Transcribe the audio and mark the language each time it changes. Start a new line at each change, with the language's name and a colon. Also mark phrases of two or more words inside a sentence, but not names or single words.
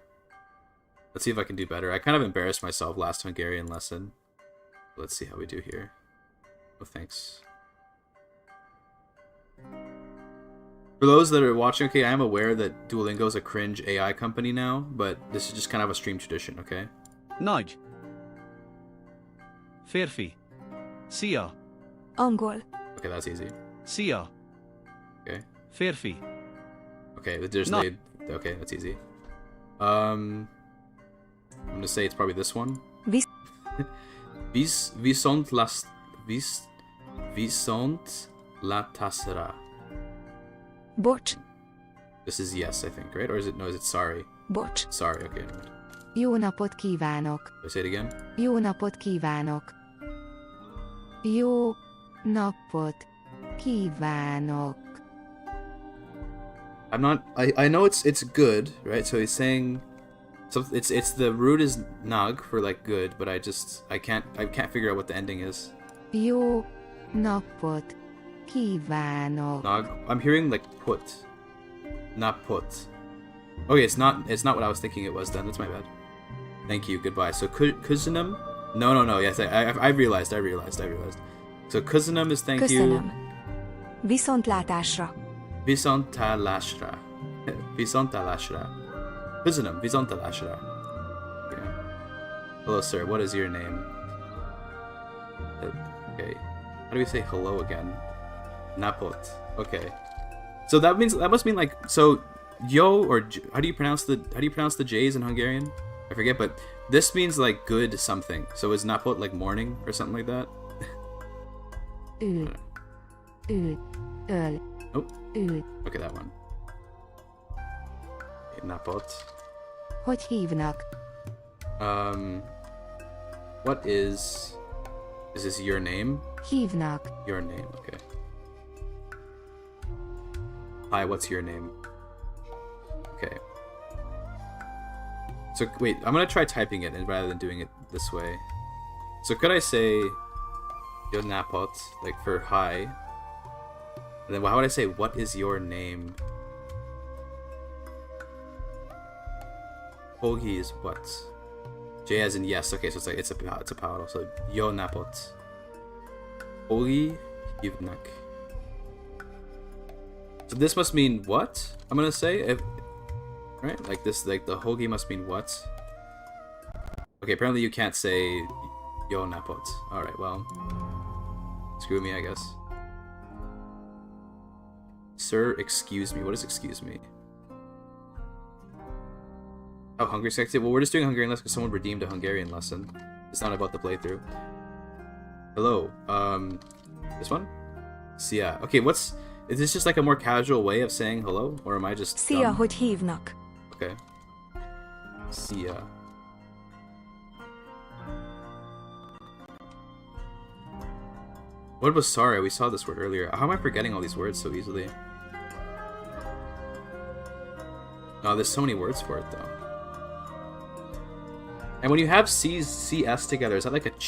English: Let's see if I can do better. I kind of embarrassed myself last Hungarian lesson. Let's see how we do here. Oh, thanks. For those that are watching, okay, I am aware that Duolingo is a cringe AI company now, but this is just kind of a stream tradition, okay?
Hungarian: Nagy. Férfi. Szia. Angol.
English: Okay, that's easy.
Hungarian: Szia.
English: Okay.
Hungarian: Férfi.
English: Okay, there's No. okay, that's easy. I'm gonna say it's probably this one. Vis- Wie sont la tasera?
Hungarian: Bocs.
English: This is yes, I think, right? Or is it, no, is it sorry?
Hungarian: Bocs.
English: Sorry, okay. Never mind.
Hungarian: Jó napot kívánok.
English: Do I say it again?
Hungarian: Jó napot kívánok. Jó napot kívánok.
English: I'm not, I know it's good, right? So he's saying, so it's the root is nag for like good, but I can't figure out what the ending is.
Hungarian: Jó napot kívánok.
English: Nag, I'm hearing like put, not put. Okay, it's not what I was thinking it was then. That's my bad. Thank you. Goodbye. So Kuzinum? No. Yes, I realized. So Kuzinum is thank you.
Hungarian: Köszönöm. Viszontlátásra. Visontalashra. Visontalashra. Kuzinum. Visontalashra.
English: Okay. Hello, sir. What is your name? Okay. How do we say hello again? Napot. Okay. So that must mean like so. Yo, or how do you pronounce the J's in Hungarian? I forget, but this means like good something. So is napot like morning or something like that?
Hungarian: Ül. Öl.
English: Nope.
Hungarian: Ül.
English: Okay, that one. Okay, napot.
Hungarian: Hogy hívnak?
English: What is this your name?
Hungarian: Hívnak.
English: Your name, okay. Hi, what's your name? Okay. So wait, I'm gonna try typing it rather than doing it this way. So could I say your napot, like for hi? And then how would I say what is your name? Hogi is what? J as in yes. Okay, so it's like it's a power.
Hungarian: So yo napot. Hogi yivnak.
English: So this must mean what? I'm gonna say if. Right? Like this, like the hoagie must mean what? Okay, apparently you can't say
Hungarian: yo napot.
English: Alright, well. Screw me, I guess. Sir, excuse me. What is excuse me? Oh, Hungary selected? Well, we're just doing Hungarian lesson because someone redeemed a Hungarian lesson. It's not about the playthrough. Hello. This one?
Hungarian: Szia.
English: Okay, is this just like a more casual way of saying hello? Or am I just
Hungarian: Szia,
English: dumb?
Hungarian: hogy hívnak?
English: Okay. Szia. What was sorry? We saw this word earlier. How am I forgetting all these words so easily? Oh, there's so many words for it though. And when you have CS together, is that like a ch?